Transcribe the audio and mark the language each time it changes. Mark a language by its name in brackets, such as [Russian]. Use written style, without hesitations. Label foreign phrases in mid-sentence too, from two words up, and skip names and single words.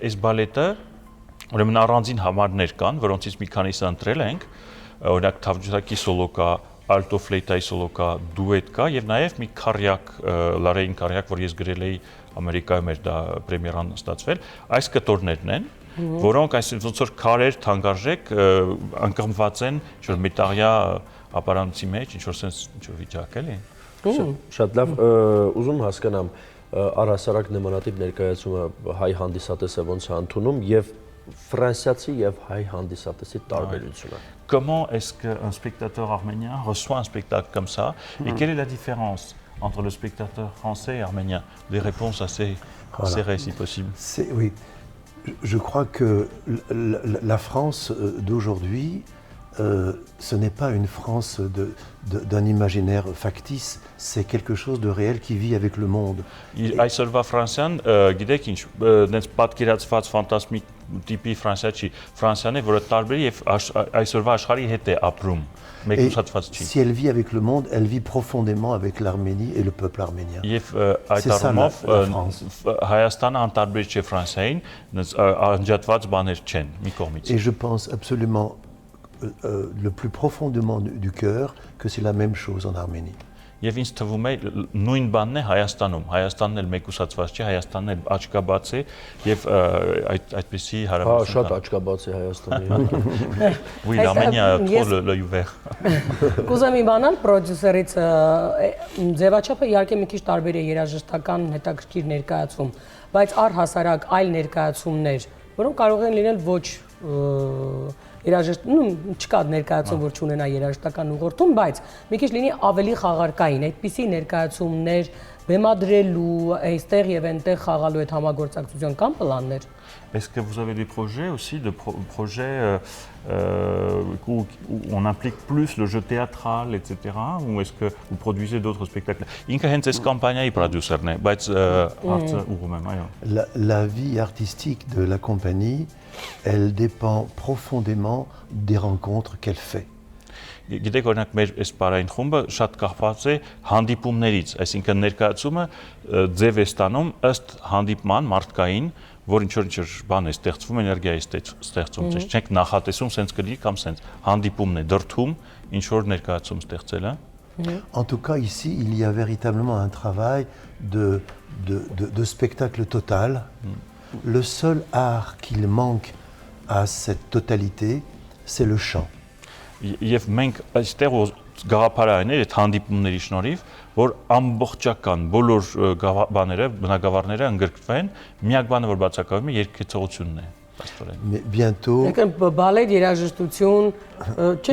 [Armenian] այս բալետը ուրեմն առանձին համարներ կան, որոնցից մի քանիսը ընտրել ենք, օրինակ թավջութակի սոլո կա, ալտո ֆլեյտայի սոլո կա, դուետ կա եւ նաեւ մի քարյակ, լարեին քարյակ, որ ես գրել էի Ամերիկայում էր դա պրեմիերան ստացվել, այս կտորներն են, որոնք այսինքն ոնց որ քարեր թանկարժեք անկղմված են ինչ որ մետաղյա ապարանցի մեջ, ինչ որ sense ինչ որ վիճակ էլի։ Շատ լավ, ուզում հասկանամ առհասարակ նմանատիպ ներկայացումը հայ հանդիսատեսը ոնց է ընդունում եւ ֆրանսիացի եւ հայ հանդիսատեսի տարբերությունը։ [French] Comment est-ce qu'un spectateur arménien reçoit un spectacle comme ça et quelle est la différence entre le spectateur français et arménien? Des réponses assez serrées si possible. Oui, je crois que la France d'aujourd'hui, ce n'est pas une France d'un imaginaire factice, c'est quelque chose de réel qui vit avec le monde. [Armenian] Այսօրվա Ֆրանսիան, գիտեք ինչ, դենց պատկերացված ֆանտազմիկ տիպի Ֆրանսիա չի, Ֆրանսիան է, որը տարբեր եւ այսօրվա աշխարհի հետ է ապրում, մեկուսացված չի։ [French] Si elle vit avec le monde, elle vit profondément avec l'Arménie et le peuple arménien. [Armenian] Եվ այդ առումով Հայաստանը անտարբեր չէ Ֆրանսիային, անջատված բաներ չեն մի կողմից։ [French] Et je pense absolument le plus profondément du cœur que c'est la même chose en Arménie. [Armenian] Եվ ինձ թվում է նույն բանն է Հայաստանում։ Հայաստանն էլ մեկուսացված չէ, Հայաստանն էլ աչքաբաց է եւ այդպեսի հարաբերություն։ Հա, շատ աչքաբաց է Հայաստանը։ [French] Oui, l'Arménie a trop l'œil ouvert։ [Armenian] Կուզեմ իմանալ պրոդյուսերից ձևաչափը իհարկե մի քիչ տարբեր է երաժշտական հետաքրքիր ներկայացում, բայց առհասարակ այլ ներկայացումներ, որոնք կարող են լինել ոչ չկա ներկայացում, որ չունենա երաժշտական ուղղորդում, բայց մի քիչ լինի ավելի խաղարկային, այդպիսի ներկայացումներ բեմադրելու, այստեղ եւ այնտեղ խաղալու այդ համագործակցության կամ պլաններ։ [French] Est-ce que vous avez des projets aussi, projets où on implique plus le jeu théâtral, etc. Ou est-ce que vous produisez d'autres spectacles? [Armenian] Ինքը հենց այս կամպանիայի պրոդյուսերն է, բայց հարցը ուղղում եմ, այո։ [French] La vie artistique de la compagnie, elle dépend profondément des rencontres qu'elle fait. [Armenian] Գիտեք, օրինակ մեր այս բարային խումբը շատ կախված է հանդիպումներից, այսինքն ներկայացումը ձև է ստանում ըստ հանդիպման մարդկային, որ ինչ-որ բան է ստեղծվում, էներգիա է ստեղծում, չենք նախատեսում սենց կլինի կամ սենց հանդիպումն է, դրդում ինչ-որ ներկայացում ստեղծելը։ [French] En tout cas, ici, il y a véritablement un travail de spectacle total. Le seul art qu'il manque à cette totalité, c'est le chant. [Armenian] Եվ մենք այստեղ գաղափարային այդ հանդիպումների շնորհիվ, որ ամբողջական բոլոր բաները, բնագավառները ընդգրկվեն, միակ բանը որ բացակայում է երգեցողությունն է։ [French] Mais bientôt. [Armenian] Բալետ երաժշտություն, չէ,